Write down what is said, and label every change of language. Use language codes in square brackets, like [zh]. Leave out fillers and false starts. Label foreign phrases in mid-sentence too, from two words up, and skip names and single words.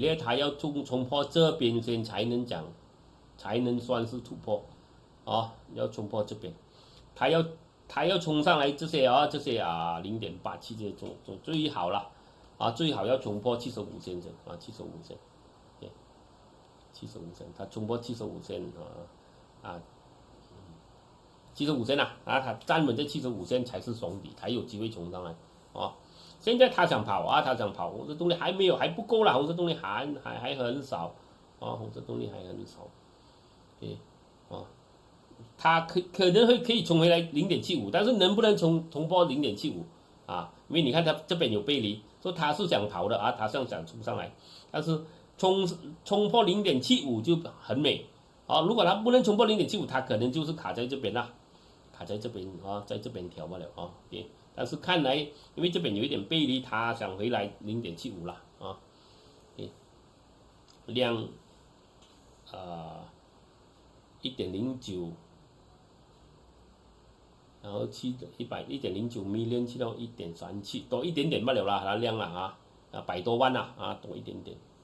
[zh] 呢，它要衝破這邊先才能講，才能算是突破，要衝破這邊，它要衝上來這些0.87這種最好了，最好要衝破75線75線。75線，它衝破75線 75線它站穩這75線才是雙底，才有機會衝上來現在他想跑紅色動力還沒有，還不夠啦，紅色動力還很少紅色動力還很少它可能可以衝回來0.75，但是能不能衝破0.75因為你看它這邊有背離，說他是想跑的他想衝上來，但是衝破0.75就很美如果它不能衝破0.75，它可能就是卡在這邊啦，卡在這邊在這邊調不了但是看來因為這邊有一點背離，它想回來0.75啦量1.09，然後1.09 million 去到1.37，多一點點罷了啦，它量啦100多萬啦多一點點。